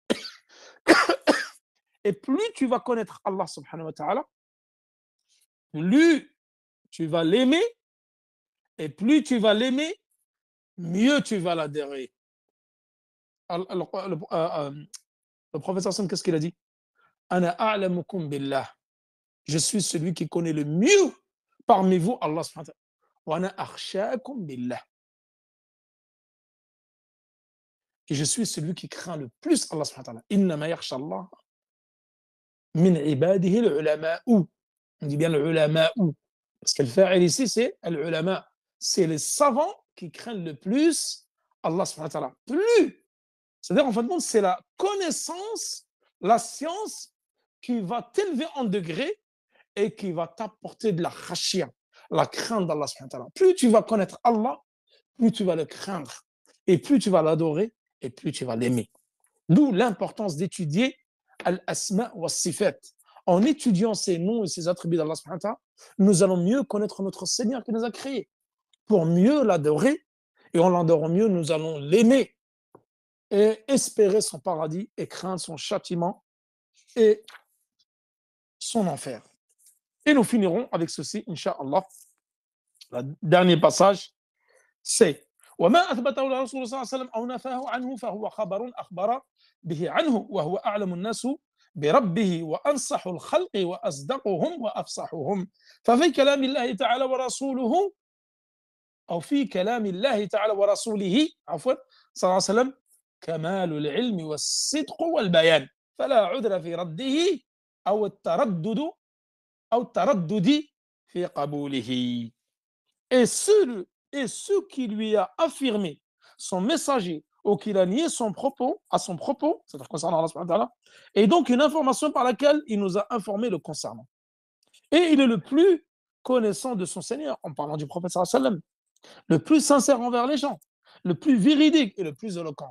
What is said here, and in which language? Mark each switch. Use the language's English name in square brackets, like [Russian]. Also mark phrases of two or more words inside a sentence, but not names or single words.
[French] Et plus tu vas connaître Allah [Arabic] سبحانه وتعالى, [French] plus tu vas l'aimer, et plus tu vas l'aimer, mieux tu vas l'adhérer. Le prophète Hassan, qu'est-ce qu'il a dit? [Arabic] أنا أعلمكم بالله. [French] Je suis celui qui connaît le mieux parmi vous Allah [Arabic] سبحانه وتعالى. وأنا أخشاكم بالله. [French] Et je suis celui qui craint le plus Allah [Arabic] سبحانه وتعالى. إنما يخشى الله من عباده العلماء. [French] On dit bien al-ulama'u. Parce que le fa'il ici, c'est al-ulama. C'est les savants qui craignent le plus Allah [Arabic] سبحانه وتعالى. [French] Plus. C'est-à-dire, en fin de compte, c'est la connaissance, la science qui va t'élever en degré et qui va t'apporter de la khashia, la crainte d'Allah [Arabic] سبحانه وتعالى. [French] Plus tu vas connaître Allah, plus tu vas le craindre. Et plus tu vas l'adorer, et plus tu vas l'aimer. D'où l'importance d'étudier [Arabic] الأسماء والصفات. [French] En étudiant ces noms et ces attributs d'Allah [Arabic] سبحانه وتعالى, [French] nous allons mieux connaître notre Seigneur qui nous a créés. Pour mieux l'adorer, et en l'adorant mieux, nous allons l'aimer et espérer son paradis et craindre son châtiment et son enfer. Et nous finirons avec ceci, Inch'Allah. Le dernier passage, c'est [Arabic] وما أثبته الرسول صلى الله عليه وسلم أو نفاه عنه فهو خبر أخبر به عنه وهو أعلم الناس بربه وأنصح الخلق وأصدقهم وأفصحهم ففي كلام الله تعالى ورسوله أو في كلام الله تعالى ورسوله عفوا صلى الله عليه وسلم كمال العلم والصدق والبيان فلا عذر في رده أو التردد في قبوله. [French] Et ce qui lui a affirmé son messager ou qu'il a nié son propos, à son propos, c'est-à-dire concernant Allah [Arabic] سبحانه وتعالى, [French] et donc une information par laquelle il nous a informé le concernant. Et il est le plus connaissant de son Seigneur, en parlant du prophète [Arabic] صلى الله عليه وسلم, [French] le plus sincère envers les gens, le plus véridique et le plus éloquent.